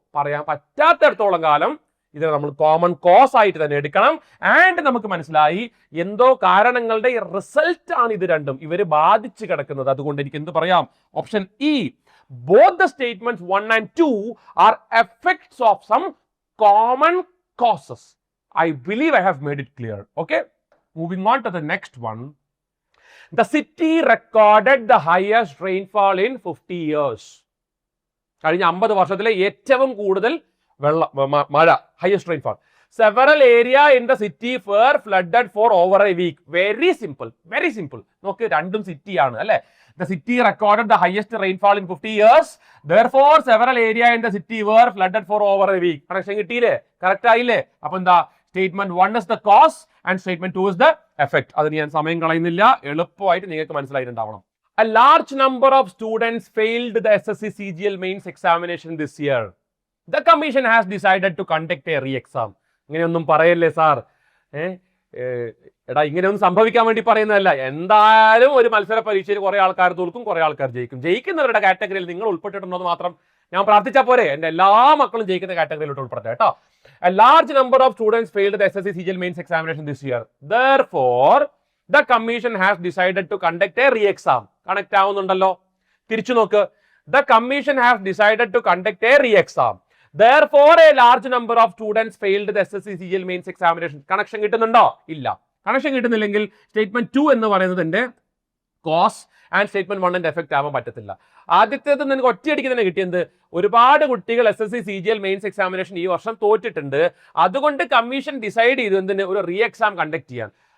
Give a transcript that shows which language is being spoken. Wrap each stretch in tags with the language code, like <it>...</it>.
<ml>പറയാൻ പറ്റാത്തടത്തോളം കാലം ഇത് നമ്മൾ കോമൺ കോസ് ആയിട്ട് തന്നെ എടുക്കണം. ആൻഡ് നമുക്ക് മനസ്സിലായി എന്തോ കാരണങ്ങളുടെ റിസൾട്ട് ആണ് ഇത് രണ്ടും, ഇവര് ബാധിച്ച് കിടക്കുന്നത്. അതുകൊണ്ട് എനിക്ക് എന്ത് പറയാം?</ml> <en>Option E, both the statements 1 and 2 are effects of some common causes. I believe I have made it clear. Okay, moving on to the next one. The city recorded the highest rainfall in 50 years.</en> <ml>കഴിഞ്ഞ 50 വർഷത്തിലെ ഏറ്റവും കൂടുതൽ മഴ,</ml> <en>highest rainfall. Several areas in the city were flooded for over a week. Very simple, very simple.</en> <ml>നോക്ക്, രണ്ടും city ആണ് അല്ലെ.</ml> <en>The city recorded the highest rainfall in 50 years. Therefore, several areas in the city were flooded for over a week.</en> <ml>Connection കിട്ടിയില്ലേ? Correct ആയില്ലേ? അപ്പൊ എന്താ?</ml> <en>Statement 1 is the cause and statement 2 is the effect.</en> <ml>അതിന് ഞാൻ സമയം കളയുന്നില്ല, എളുപ്പമായിട്ട് നിങ്ങൾക്ക് മനസ്സിലായിട്ടുണ്ടാവണം.</ml> <en>A large number of students failed the SSC CGL mains examination this year. The commission has decided to conduct a re-exam.</en> <ml>ഇങ്ങനെയൊന്നും പറയല്ലേ സാർ. എടാ, ഇങ്ങനെയൊന്നും സംഭവിക്കാൻ വേണ്ടി പറയുന്നതല്ല. എന്തായാലും ഒരു മത്സര പരീക്ഷയിൽ കുറെ ആൾക്കാർ തോൽക്കും, കുറെ ആൾക്കാർ ജയിക്കും. ജയിക്കുന്നവരുടെ കാറ്റഗറിയിൽ നിങ്ങൾ ഉൾപ്പെട്ടിട്ടുണ്ടോ എന്ന് മാത്രം ഞാൻ പ്രാർത്ഥിച്ചാൽ പോരെ? എന്റെ എല്ലാ മക്കളും ജയിക്കുന്ന കാറ്റഗറിയിലോട്ട് ഉൾപ്പെടുത്തുക കേട്ടോ.</ml> <en>A large number of students failed the SSC CGL mains examination this year. Therefore, the commission has decided to conduct a re-exam.</en> <ml>Connect ആവുന്നുണ്ടല്ലോ? തിരിച്ചു നോക്ക്.</ml> <en>The commission has decided to conduct a re-exam. Therefore, a large number of students failed the SSC CGL mains examination.</en> <ml>Connection കിട്ടുന്നുണ്ടോ? ഇല്ല. Connection കിട്ടുന്നില്ലെങ്കിൽ statement 2 എന്ന് പറയുന്നതിന്റെ cause and statement 1 effect ആവാൻ പറ്റത്തില്ല. ആദ്യത്തേത് നിങ്ങൾക്ക് ഒറ്റയടിക്ക് തന്നെ കിട്ടിയത്, ഒരുപാട് കുട്ടികൾ SSC CGL മെയിൻസ് എക്സാമിനേഷൻ ഈ വർഷം തോറ്റിട്ടുണ്ട്. അതുകൊണ്ട് കമ്മീഷൻ ഡിസൈഡ് ചെയ്തു എന്തിന്? ഒരു റീ എക്സാം കണ്ടക്ട് ചെയ്യാൻ.</ml>